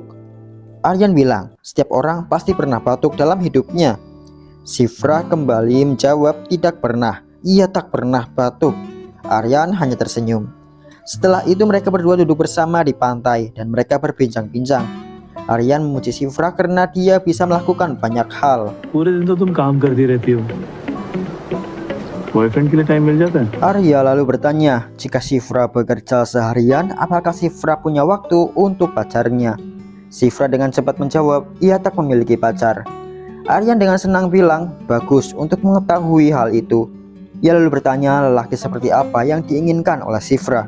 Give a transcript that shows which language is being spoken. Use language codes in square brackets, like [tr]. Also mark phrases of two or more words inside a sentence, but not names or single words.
[id] Aryan bilang, "Setiap orang pasti pernah batuk dalam hidupnya." Shifra kembali menjawab, "Tidak pernah, ia tak pernah batuk." Aryan hanya tersenyum. Setelah itu mereka berdua duduk bersama di pantai dan mereka berbincang-bincang. Aryan memuji Shifra karena dia bisa melakukan banyak hal. [hi] पूरे दिन तो तुम काम करती रहती हो. Boyfriend के लिए time मिल जाता है? [id] Arya lalu bertanya, jika Shifra bekerja seharian, apakah Shifra punya waktu untuk pacarnya? Shifra dengan cepat menjawab, ia tak memiliki pacar. Aryan dengan senang bilang, "Bagus untuk mengetahui hal itu." Ia lalu bertanya lelaki seperti apa yang diinginkan oleh Shifra.